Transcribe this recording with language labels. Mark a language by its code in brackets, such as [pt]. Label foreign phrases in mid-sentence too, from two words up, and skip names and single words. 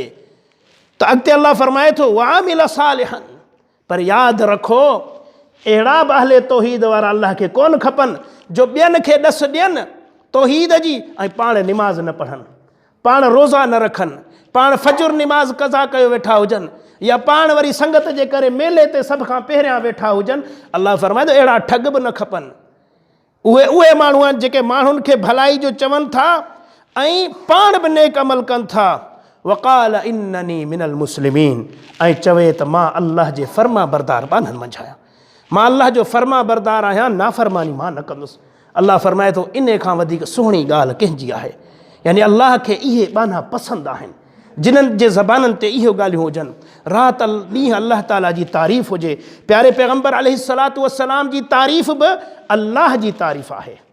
[sd] त अॻिते अल्लाह फ़रमाए थो [ar] وعمل صالحا, [sd] पर यादि रखो अहिड़ा बि अहले तौहीद वारा अल्लाह खे कोन खपनि जो ॿियनि खे ॾस ॾियनि तौहीद जी ऐं पाण निमाज़ न पढ़नि, पाण रोज़ा न रखनि, पाण फजुर निमाज़ कज़ा कयो वेठा हुजनि, या पाण वरी संगत जे करे मेले ते सभ खां पहिरियां वेठा हुजनि। अल्लाह फ़रमाए थो अहिड़ा ठग बि न खपनि। उहे माण्हू आहिनि जेके माण्हुनि खे भलाई जो चवनि था ऐं पाण बि नेक अमल कनि था। [ar] وقال إنني من المسلمين, [sd] ऐं चवे त मां अल्लाह जे फ़र्मा बरदार बाननि मंझि आहियां, मां अल्लाह जो फ़र्मा बरदार आहियां, नाफ़रमानी मां न कंदुसि। अल्लाह फ़रमाए थो इन खां वधीक सुहिणी ॻाल्हि कंहिंजी आहे, यानी अल्लाह खे इहे बाना पसंदि आहिनि जिन्हनि जे ज़बाननि ते इहो ॻाल्हियूं हुजनि। राति ॾींहुं अल्लाह ताला जी तारीफ़ हुजे। प्यारे पैगम्बर [ar] عليه الصلاة والسلام [sd] जी तारीफ़ बि अल्लाह जी तारीफ़ आहे।